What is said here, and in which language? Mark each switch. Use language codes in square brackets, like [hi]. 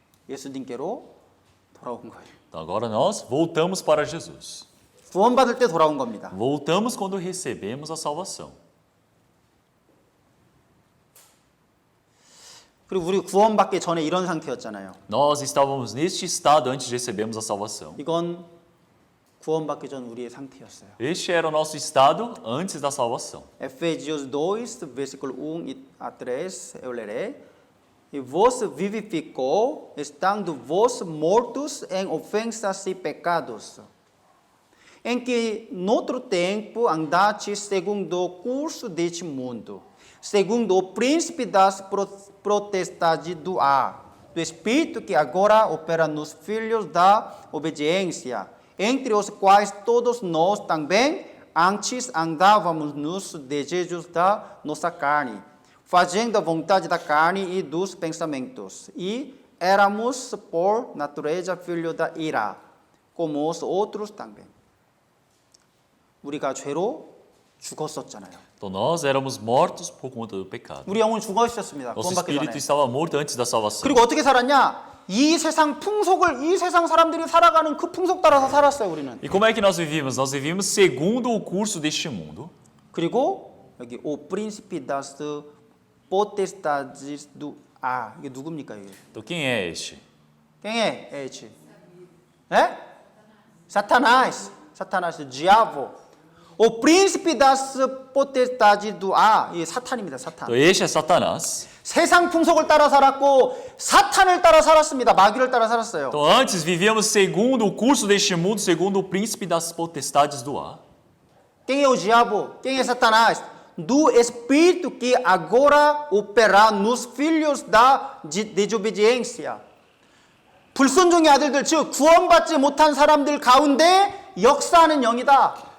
[ko] 예수님께로 돌아온 거예요. [pt] Então, agora nós voltamos para Jesus. [ko] 구원받을 때 돌아온 겁니다. [pt] Voltamos quando recebemos a salvação. [ko] 그리고 우리 구원받기 전에 이런 상태였잖아요. [pt] Nós estávamos neste estado antes de recebermos a salvação. [ko] 이건 구원받기 전 우리의 상태였어요. [pt] Este era o nosso estado antes da salvação. Efésios 2, versículo 1 a 3, eu lerei. E vos vivificou, estando vos mortos em ofensas e pecados, em que noutro tempo andastes segundo o curso deste mundo, segundo o príncipe das potestades do ar, do espírito que agora opera nos filhos da obediência, entre os quais todos nós também antes andávamos nos desejos da nossa carne, fazendo a vontade da carne e dos pensamentos, e éramos por natureza filhos da ira, como os outros também. [ko] 우리가 죄로 죽었었잖아요. [pt] Então nós éramos mortos por conta do pecado. [ko] 우리 영혼 죽어 있었습니다. [pt] Nosso [ko] 구원받기 [pt] espírito [ko] 전에. [pt] estava morto antes da salvação. [ko] 그리고 어떻게 살았냐? 이 세상 풍속을 이 세상 사람들이 살아가는 그 풍속 따라서 살았어요, 우리는. [pt] E como é que nós vivíamos? Nós vivíamos segundo o curso deste mundo. [ko] 그리고 여기 [pt] 오 príncipe das potestades do ar. [ko] 이게 누굽니까, 이게? [pt] Então quem é este? Quem é este? É? Satanás. Satanás, o diabo. O príncipe das potestades do ar. [ko] 이게 사탄입니다, 사탄. [pt] Então este é Satanás. [ko] 세상 풍속을 따라 살았고 사탄을 따라 살았습니다. 마귀를 따라 살았어요. [pt] Então antes vivíamos segundo o curso deste mundo, segundo o príncipe das potestades do ar. Quem é o diabo? Quem é Satanás? Do espírito que agora opera nos filhos da desobediência. [ko] 불순종의 아들들, 즉 구원받지 못한 사람들 가운데 역사하는 영이다.